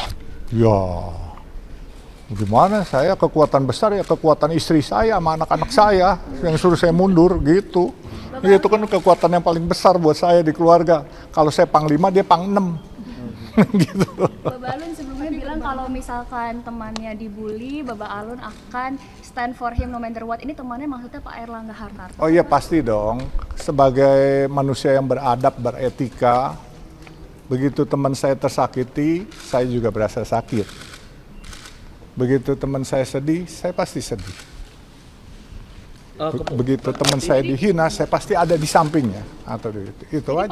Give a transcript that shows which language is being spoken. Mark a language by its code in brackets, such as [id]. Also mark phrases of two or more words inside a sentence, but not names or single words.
[id] Ya gimana, saya kekuatan besar ya kekuatan istri saya sama anak-anak saya yang suruh saya mundur gitu. Ya, itu kan kekuatan yang paling besar buat saya di keluarga. Kalau saya panglima, dia pang-6. Gitu. Bapak Alun sebelumnya bilang kalau misalkan temannya dibully, Bapak Alun akan [en] stand for him no matter what. [id] Ini temannya maksudnya Pak Airlangga Hartarto. Oh iya pasti dong. Sebagai manusia yang beradab, beretika, begitu teman saya tersakiti, saya juga berasa sakit. Begitu teman saya sedih, saya pasti sedih. Begitu teman saya dihina, saya pasti ada di sampingnya atau itu aja.